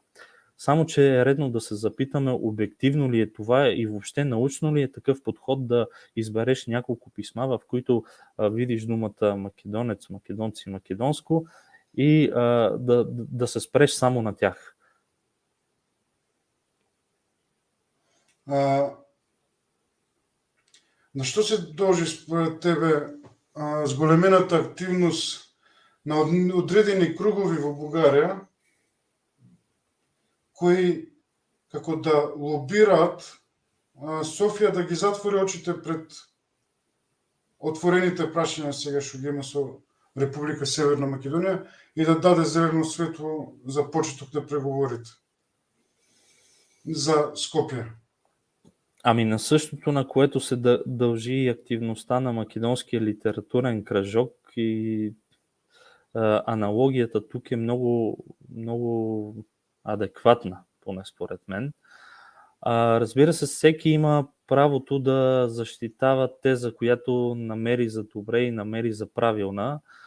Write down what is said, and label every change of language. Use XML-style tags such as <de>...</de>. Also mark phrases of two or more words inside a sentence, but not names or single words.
<bg>Само че е редно да се запитаме обективно ли е това и въобще научно ли е такъв подход да избереш няколко писма, в които видиш думата македонец, македонци, македонско и да се спреш само на тях.</bg> <mk>На що се дължи според тебе зголемената активност на одредени кругови во Бугарија, кои како да лобираат Софија да ги затвори очите пред отворените прашања сега што ги има со Република Северна Македонија и да даде зелено светло за почеток на преговорите за Скопје?</mk> <bg>Ами на същото, на което се дължи и активността на македонския литературен кръжок, и аналогията тук е много, много адекватна, поне според мен. Разбира се, всеки има правото да защитава теза, която намери за добре и намери за правилна.</bg>